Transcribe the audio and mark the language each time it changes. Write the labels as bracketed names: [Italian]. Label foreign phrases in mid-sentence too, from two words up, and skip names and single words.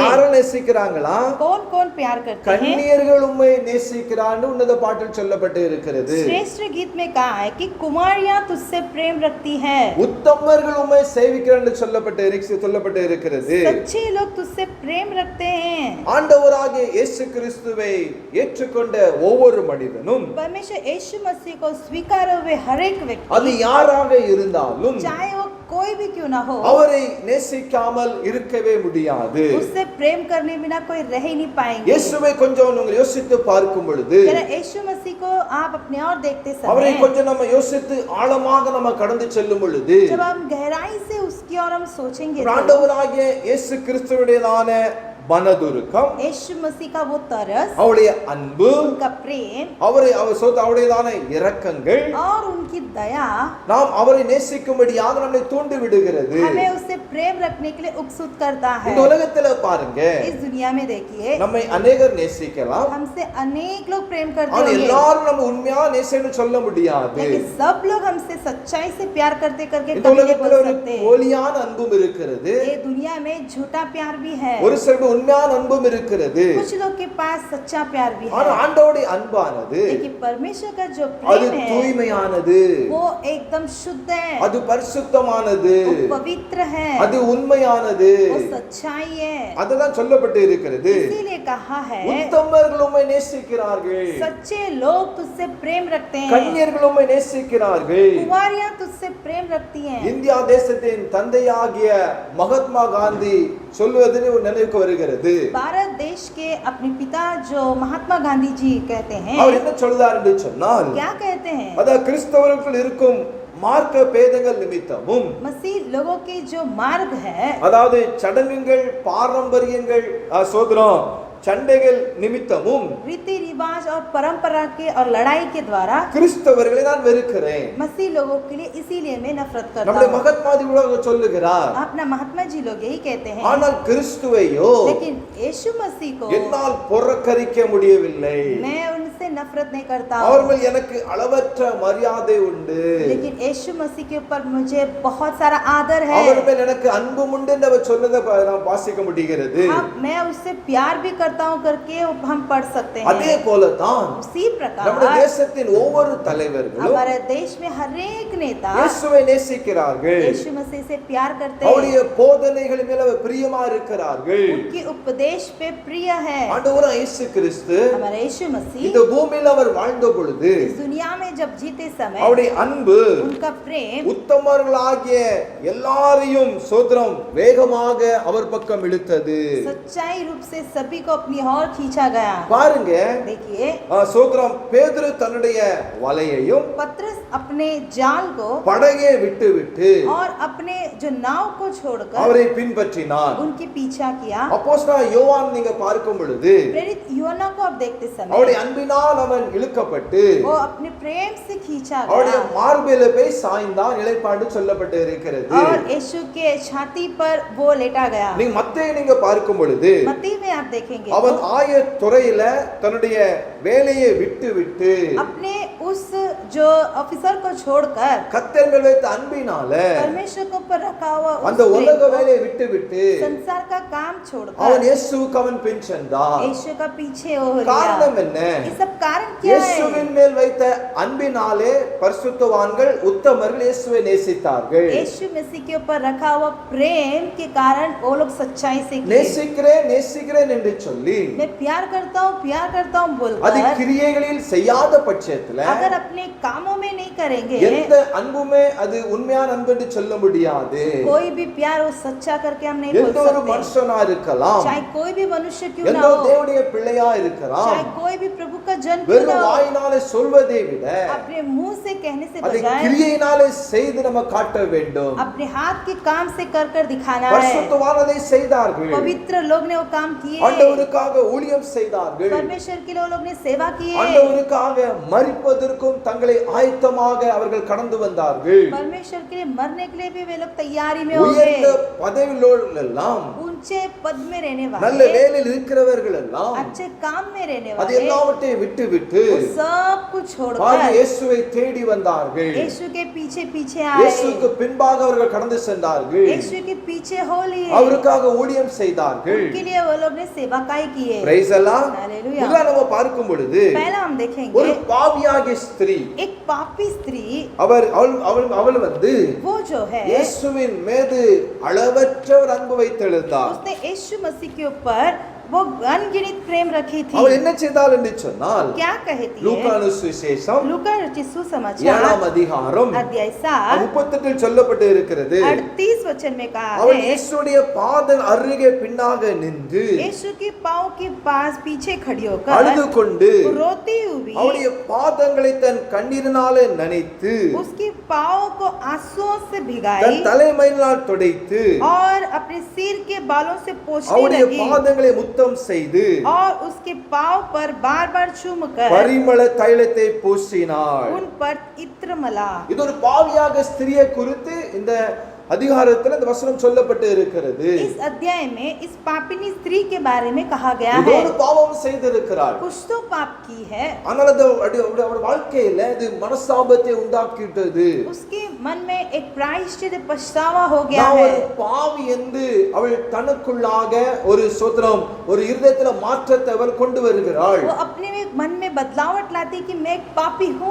[Tamil] யாரை நேசிக்கிறாங்களா? [Hindi] कौन कौन प्यार करते हैं? [Tamil] கன்னியர்கள் உம்மை நேசிக்கிறான்னு உன்னத பாட்டில் சொல்லப்பட்டு இருக்கிறது. [Hindi] श्रेष्ठ गीत में कहा है कि कुमारियां तुझसे प्रेम रखती हैं. [Tamil] உத்தமர்கள் உம்மை சேவிக்கிறான்னு சொல்லப்பட்டு இருக்கிறது. [Hindi] सच्चे लोग तुझसे प्रेम रखते हैं. [Tamil] ஆண்டவராகிய இயேசு கிறிஸ்துவை ஏற்றுக்கொண்ட ஒவ்வொரு மனிதனும், [Hindi] परमेश्वर यीशु मसीह को स्वीकार हुए हर एक [Tamil] அது [Hindi] व्यक्ति [Tamil] யாராக இருந்தாலும் [Hindi] चाहे वो कोई भी क्यों ना हो [Tamil] அவரை நேசிக்காமல் இருக்கவே முடியாது. [Hindi] उससे प्रेम करने बिना कोई रह ही नहीं पाएंगे. [Tamil] இயேசுவை கொஞ்சம் நீங்கள் யோசித்து பார்க்கும் பொழுது, [Hindi] जरा यीशु मसीह को आप अपने और देखते [Tamil] அவரை [Hindi] समय [Tamil] கொஞ்சம் நம்ம யோசித்து ஆழமாக நம்ம கடந்து செல்லும் பொழுது, [Hindi] जब हम गहराई से उसकी और हम सोचेंगे तो [Tamil] ஆண்டவராகிய இயேசு கிறிஸ்துவுடையதான மனதுருக்கம், [Hindi] यीशु मसीह का वो तरस, [Tamil] அவருடைய அன்பு, [Hindi] उनका प्रेम [Tamil] அவருடையதான இரக்கங்கள் [Hindi] और उनकी दया [Tamil] நாம் அவரை நேசிக்கும்படியாக நம்மை தூண்டி விடுகிறது. [Hindi] हमें उससे प्रेम रखने के लिए उत्सुक करता है. [Tamil] இந்த உலகத்துல பாருங்க, [Hindi] इस दुनिया में देखिए [Tamil] நம்மை अनेகர் நேசிக்கலாம், [Hindi] हमसे अनेक लोग प्रेम करते [Tamil] ஆனா [Hindi] होंगे, [Tamil] எல்லாரும் நம்ம உண்மையா நேசின்னு சொல்ல முடியாது. [Hindi] लेकिन सब लोग हमसे सच्चाई से प्यार करते करके [Tamil] இந்த [Hindi] कभी नहीं [Tamil] உலகத்துல [Hindi] बोल [Tamil] ஒரு [Hindi] सकते. [Tamil] போலியான அன்பும் இருக்கிறது, [Hindi] ये दुनिया में झूठा प्यार भी है, [Tamil] ஒரு சில உண்மையான அன்பும் இருக்கிறது. [Hindi] कुछ लोग के पास सच्चा प्यार भी [Tamil] ஆனா [Hindi] है, [Tamil] ஆண்டவருடைய அன்பானது [Hindi] लेकिन परमेश्वर का जो [Tamil] அது [Hindi] प्रेम है [Tamil] தூய்மையானது, [Hindi] वो एकदम शुद्ध है, [Tamil] அது பரிசுத்தமானது, [Hindi] वो पवित्र है, [Tamil] அது உண்மையானது. [Hindi] वो सच्चाई है. [Tamil] அதுதான் சொல்லப்பட்டு இருக்கிறது. [Hindi] इसीलिए कहा है [Tamil] உத்தமர்கள் உம்மை நேசிக்கிறார்கள், [Hindi] सच्चे लोग तुझसे प्रेम रखते हैं, [Tamil] கன்னியர்கள் உம்மை நேசிக்கிறார்கள். [Hindi] कुमारियां तुझसे प्रेम रखती हैं. [Tamil] இந்தியா தேசத்தின் தந்தையாகிய மகாத்மா காந்தி சொல்வது நினைவுக்கு வருகிறது. [Hindi] भारत देश के अपने पिता जो महात्मा गांधी जी कहते हैं, [Tamil] அவர் என்ன சொல்றார் என்று சொன்னால், [Hindi] क्या कहते हैं? [Tamil] அதாவது கிறிஸ்தவர்களுக்குள் இருக்கும் மார்க்க பேதங்கள் நிமித்தமும், [Hindi] मसीह लोगों के जो मार्ग है, [Tamil] அதாவது சடங்குகள், பாரம்பரியங்கள், சோதரம், சண்டைகள் நிமித்தமும் [Hindi] रीति रिवाज और परंपरा के और लड़ाई के द्वारा [Tamil] கிறிஸ்தவர்களை நான் வெறுக்கிறேன். [Hindi] मसीह लोगों के लिए इसीलिए मैं नफरत करता [Tamil] நம்முடைய [Hindi] हूँ. [Tamil] மகாத்மாதி கூட சொல்லுகிறார், [Hindi] अपना महात्मा जी लोग यही कहते हैं, [Tamil] ஆனால் கிறிஸ்துவையோ [Hindi] लेकिन यीशु मसीह को [Tamil] என்னால் புறக்கணிக்க முடியவில்லை. [Hindi] मैं उनसे नफरत नहीं करता [Tamil] அவர் [Hindi] हूँ, [Tamil] மேல் எனக்கு அளவற்ற மரியாதை உண்டு, [Hindi] लेकिन यीशु मसीह के ऊपर मुझे बहुत सारा आदर है. [Tamil] அவர் மேல் எனக்கு அன்பும் உண்டு என்று அவர் சொன்னதை நாம் வாசிக்க முடிகிறது. [Hindi] हाँ, मैं उससे प्यार भी करता हूँ करके हम पढ़ सकते [Tamil] அதே [Hindi] हैं. [Tamil] போலதான் [Hindi] उसी [Tamil] நம்முடைய [Hindi] प्रकार [Tamil] தேசத்தின் ஒவ்வொரு தலைவர்களும் [Hindi] हमारे देश में हर एक नेता [Tamil] இயேசுவை நேசிக்கிறார்கள். [Hindi] यीशु मसीह से प्यार करते [Tamil] அவருடைய [Hindi] हैं, [Tamil] போதனைகள் மேல் அவர் பிரியமா இருக்கிறார்கள். [Hindi] उनके उपदेश पे प्रिय है. [Tamil] ஆண்டவராகிய இயேசு கிறிஸ்து [Hindi] हमारा यीशु मसीह [Tamil] இந்த பூமியில் அவர் வாழ்ந்த பொழுது [Hindi] इस दुनिया में जब जीते समय [Tamil] அவருடைய அன்பு [Hindi] उनका प्रेम [Tamil] உத்தமர்களாகிய எல்லாரையும் சோதரம் வேகமாக அவர் பக்கம் இழுத்தது. [Hindi] सच्चाई रूप से सभी को अपनी ओर खींचा गया. [Tamil] பாருங்க, [Hindi] देखिए [Tamil] சோதரம் பேதுரு தன்னுடைய வலையையும் [Hindi] पत्रस अपने जाल को [Tamil] படகை விட்டு விட்டு [Hindi] और अपने जो नाव को छोड़कर [Tamil] அவரை பின்பற்றினார். [Hindi] उनके पीछा किया. [Tamil] அப்போஸ்தலனாகிய யோவான் நீங்க பார்க்கும் பொழுது [Hindi] प्रेरित यूहन्ना को आप देखते [Tamil] அவருடைய [Hindi] समय [Tamil] அன்பினால் அவன் இழுக்கப்பட்டு [Hindi] वो अपने प्रेम से खींचा [Tamil] அவருடைய [Hindi] गया [Tamil] மார்பில போய் சாய்ந்தான், நிலைப்பாடு சொல்லப்பட்டு இருக்கிறது. [Hindi] और यीशु के छाती पर वो लेटा गया. [Tamil] நீங்க மத்தேயு நீங்க பார்க்கும் பொழுது [Hindi] मत्ती में आप देखेंगे [Tamil] அவன் [Hindi] तो [Tamil] ஆயத்துறையில தன்னுடைய வேலையை விட்டு விட்டு [Hindi] अपने उस जो ऑफिसर को छोड़कर [Tamil] கர்த்தர் மேல் வைத்த அன்பினால [Hindi] परमेश्वर को ऊपर रखा हुआ उस [Tamil] அந்த [Hindi] प्रेम [Tamil] உலக [Hindi] को, [Tamil] வேலையை விட்டு விட்டு [Hindi] संसार का काम [Tamil] அவன் [Hindi] छोड़कर [Tamil] இயேசுவுக்கு அவன் பின் சென்றான். [Hindi] यीशु का पीछे हो [Tamil] காரணம் [Hindi] लिया. [Tamil] என்ன? [Hindi] ये सब कारण क्या है? [Tamil] இயேசுவின் மேல் வைத்த அன்பினாலே பரிசுத்தவான்கள் உத்தமர்கள் இயேசுவை நேசித்தார்கள். [Hindi] यीशु मसीह के ऊपर रखा हुआ प्रेम के कारण वो लोग सच्चाई से किए. [Tamil] நேசிக்கிறேன் என்று சொல்லி [Hindi] मैं प्यार करता हूँ [Tamil] அது [Hindi] बोलकर [Tamil] கிரியைகளில் செய்யாத பட்சத்துல [Hindi] अगर अपने कामों में नहीं करेंगे, [Tamil] எந்த அன்புமே அது உண்மையான அன்பு என்று சொல்ல முடியாது. [Hindi] कोई भी प्यार वो सच्चा करके हम नहीं बोल [Tamil] எந்த ஒரு [Hindi] सकते। [Tamil] மனுஷனா இருக்கலாம், [Hindi] चाहे कोई भी मनुष्य क्यों ना [Tamil] எந்த [Hindi] हो, [Tamil] ஒரு தேவனுடைய பிள்ளையா இருக்கலாம், [Hindi] चाहे कोई भी प्रभु का जन क्यों [Tamil] வெறும் [Hindi] ना हो, [Tamil] வாயினாலே சொல்வதை விட [Hindi] अपने मुंह से कहने से [Tamil] அதை [Hindi] बजाय [Tamil] கிரியையினாலே செய்து நம்ம காட்ட வேண்டும். [Hindi] अपने हाथ के काम से कर दिखाना है। [Tamil] பரிசுத்தவானதை செய்தார்கள், [Hindi] पवित्र लोग ने वो काम किए, [Tamil] ஆண்டவருக்காக ஊழியம் செய்தார்கள், [Hindi] परमेश्वर के लोग ने सेवा की, [Tamil] ஆண்டவருக்காக மரிப்பதற்கும் தங்களை ஆயத்தமாக அவர்கள் கடந்து வந்தார்கள். [Hindi] परमेश्वर के लिए मरने के लिए भी वे लोग तैयारी में हो [Tamil] உயர்ந்த [Hindi] गए। [Tamil] பதவியில் எல்லாம், [Hindi] ऊंचे पद में रहने [Tamil] நல்ல [Hindi] वाले, [Tamil] வேலையில் இருக்கிறவர்கள் எல்லாம் [Hindi] अच्छे काम में रहने [Tamil] அது [Hindi] वाले, [Tamil] எல்லாவற்றையும் விட்டு [Hindi] वो सब कुछ [Tamil] பாருங்க, [Hindi] छोड़कर [Tamil] இயேசுவை தேடி வந்தார்கள். [Hindi] यीशु के पीछे पीछे आए, [Tamil] இயேசுவுக்கு பின்பாக அவர்கள் கடந்து சென்றார்கள். [Hindi] यीशु के पीछे हो लिए, [Tamil] அவருக்காக ஊழியம் செய்தார்கள். [Hindi] उनके लिए वो लोग ने सेवाकाई किए। [Tamil] பிரைஸ் எல்லாம். [Hindi] हालेलुया। [Tamil] முதல்ல நம்ம பார்க்கும் பொழுது [Hindi] पहला हम [Tamil] ஒரு [Hindi] देखेंगे [Tamil] பாவியாகிய ஸ்திரீ, [Hindi] एक पापी स्त्री, [Tamil] அவள் வந்து [Hindi] वो जो है [Tamil] இயேசுவின் மீது அளவற்ற ஒரு அன்பு வைத்தெழுந்தார். [Hindi] उसने यीशु मसीह के ऊपर वो अनगिनत प्रेम रखी थी। [Tamil] அவள் என்ன செய்தாள் என்று சொன்னால், [Hindi] क्या कहती है? [Tamil] லூக்கானு சுவிசேஷம் [Hindi] लूका रचित सुसमाचार [Tamil] 7ஆம் அதிகாரம் [Hindi] अध्याय 7 [Tamil] 38 சொல்லப்பட்டு இருக்கிறது. [Hindi] 38 वचन में कहा [Tamil] அவள் [Hindi] है, [Tamil] இயேசுடைய பாத அருகே பின்னாக நின்று [Hindi] यीशु के पांव के पास पीछे खड़ी होकर [Tamil] அழுது கொண்டு [Hindi] रोती हुई [Tamil] அவருடைய பாதங்களை தன் கண்ணீரினாலே நனைத்து [Hindi] उसके पांव को आंसुओं से [Tamil] தன் [Hindi] भिगाई [Tamil] தலைமையினால் துடைத்து [Hindi] और अपने सिर के बालों से पोंछने [Tamil] அவருடைய [Hindi] लगी [Tamil] பாதங்களை முத்தம் செய்து [Hindi] और उसके पांव पर बार-बार चूमकर [Tamil] பரிமள தைலத்தை பூசினாள். [Hindi] उन पर इत्र मला। [Tamil] இது ஒரு பாவியாக ஸ்திரியை குறித்து இந்த அதிகாரத்தில் இந்த வசனம் சொல்லப்பட்டு இருக்கிறது. [Hindi] इस अध्याय में इस पापिनी स्त्री के बारे में कहा गया [Tamil] இது [Hindi] है। [Tamil] ஒரு பாவம் செய்திருக்கிறாள். [Hindi] कुछ तो पाप की है, [Tamil] ஆனால் அது அவருடைய வாழ்க்கையில இது மனஸ்தாபத்தை உண்டாக்கிட்டது. [Hindi] उसके मन में एक प्रायश्चित पछतावा हो गया [Tamil] நான் [Hindi] है। [Tamil] ஒரு பாவி என்று அவள் தனக்குள்ளாக ஒரு சோத்திரம், ஒரு இருதயத்துல மாற்றத்தை அவள் கொண்டு வருகிறாள். [Hindi] वो अपने में मन में बदलावट लाती कि मैं एक पापी हूँ।